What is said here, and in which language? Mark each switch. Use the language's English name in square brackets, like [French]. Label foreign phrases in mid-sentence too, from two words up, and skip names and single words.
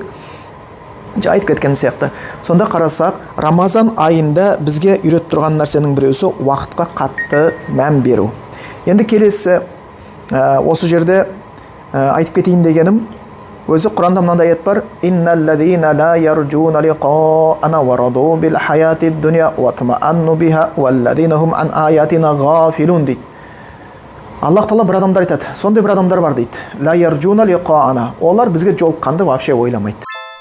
[Kazakh] Айтып кеткен сияқты. Сонда қарасақ, Рамазан айында бізге үйретіп тұрған нәрсенің біреусі уақытқа қатты мән беру. Енді келесі осы жерде айтып кетейін дегенім, өзі Құранда мынандай аят бар: [Arabic] "إن الذين لا يرجون لقاءنا ورضوا بالحياة الدنيا واطمأنوا بها والذين هم عن آياتنا غافلون" [Kazakh] дейді. Аллах Тағала бір адамдар айтады, сондай бір адамдар бар дейді. [Arabic] لا يرجون لقاءنا. [Kazakh] Олар бізге жолыққанды вообще ойламайды.